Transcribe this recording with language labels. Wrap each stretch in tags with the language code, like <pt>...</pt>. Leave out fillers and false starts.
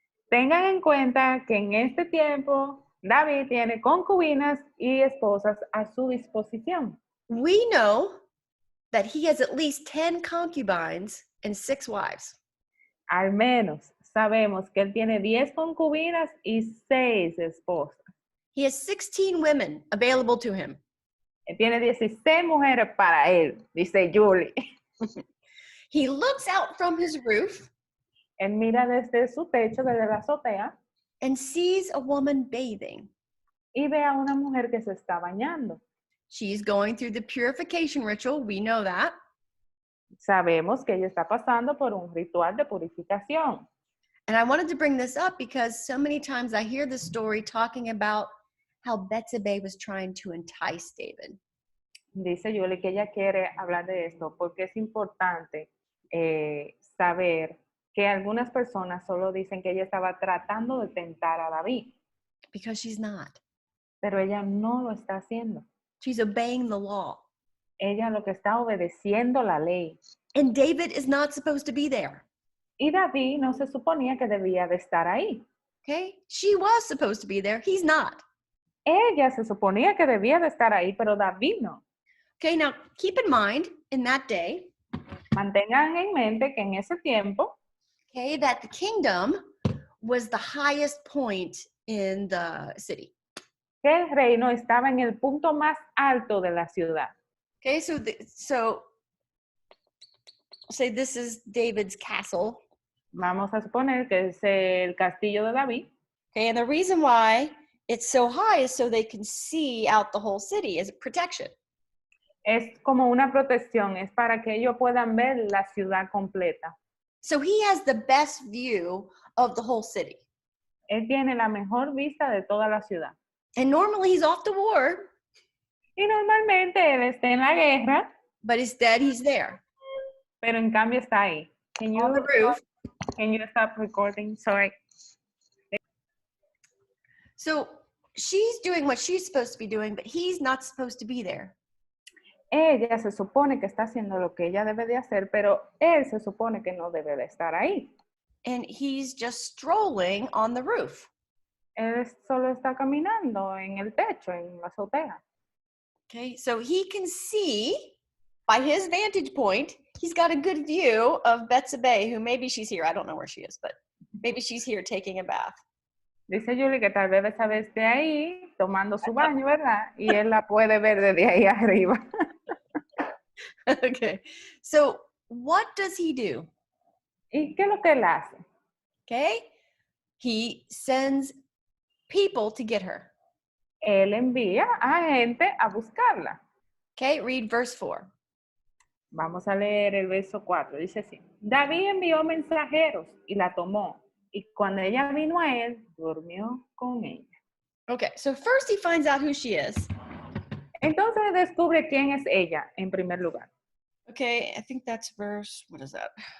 <es>Tengan en cuenta que en este tiempo David tiene concubinas y esposas a su disposición.</es> <en>We know that he has at least 10 concubines and 6 wives.</en> <es>Al menos sabemos que él tiene 10 concubinas y 6 esposas.</es> <en>He has 16 women available to him.</en> <es>Él tiene 16 mujeres para él, dice Julie.</es> <en>He looks out from his roof</en> <es>Él mira desde su techo, desde la azotea,</es> <en>and sees a woman bathing.</en> <es>y ve a una mujer que se está bañando.</es> <en>She's going through the purification ritual. We know that.</en> <es>Sabemos que ella está pasando por un ritual de purificación.</es> <en>And I wanted to bring this up because so many times I hear the story talking about how Betsabe was trying to entice David.</en> <es>Dice Julie que ella quiere hablar de esto porque es importante saber que algunas personas solo dicen que ella estaba tratando de tentar a David,</es> <en>Because she's not.</en> <es>pero ella no lo está haciendo.</es> <en>She's obeying the law.</en> <es>Ella lo que está obedeciendo la ley.</es> <en>And David is not supposed to be there.</en> <es>Y David no se suponía que debía de estar ahí.</es> <en>Okay? She was supposed to be there. He's not.</en> <es>Ella se suponía que debía de estar ahí, pero David no.</es> <en>Okay, now keep in mind in that day,</en> <es>Mantengan en mente que en ese tiempo,</es> <en>okay, that the kingdom was the highest point in the city.</en> <es>que el reino estaba en el punto más alto de la ciudad.</es> <en>Okay, so say this is David's castle.</en> <es>Vamos a suponer que es el castillo de David.</es> <en>Okay, and the reason why it's so high is so they can see out the whole city as protection.</en> <es>Es como una protección, es para que ellos puedan ver la ciudad completa.</es> <en>So he has the best view of the whole city.</en> <es>Él tiene la mejor vista de toda la ciudad.</es> <en>And normally he's off to war,</en> <es>Y normalmente él está en la guerra,</es> <en>but instead he's there</en> <es>pero en cambio está ahí.</es> <en>on the roof. Can you stop recording? Sorry. So she's doing what she's supposed to be doing, but he's not supposed to be there.</en> <es>Ella se supone que está haciendo lo que ella debe de hacer, pero él se supone que no debe de estar ahí.</es> <en>And he's just strolling on the roof.</en> <es>Él solo está caminando en el techo, en la azotea.</es> <en>Okay, so he can see by his vantage point, he's got a good view of Betsabe, who maybe she's here. I don't know where she is, but maybe she's here taking a bath.</en> <es>Dice Julie que tal vez Betsabe esté ahí tomando su baño, ¿verdad? Y él la puede ver desde ahí arriba.</es> <en>Okay, so what does he do?</en> <es>¿Y qué es lo que él hace?</es> <en>Okay, he sends people to get her.</en> <es>Él envía a gente a buscarla.</es> <en>Okay, read verse 4.</en> <es>Vamos a leer el verso 4. Dice así. David envió mensajeros y la tomó. Y cuando ella vino a él, durmió con ella.</es> <en>Okay, so first he finds out who she is.</en> <es>Entonces descubre quién es ella en primer lugar.</es> <en>Okay, I think that's verse, what is that?</en>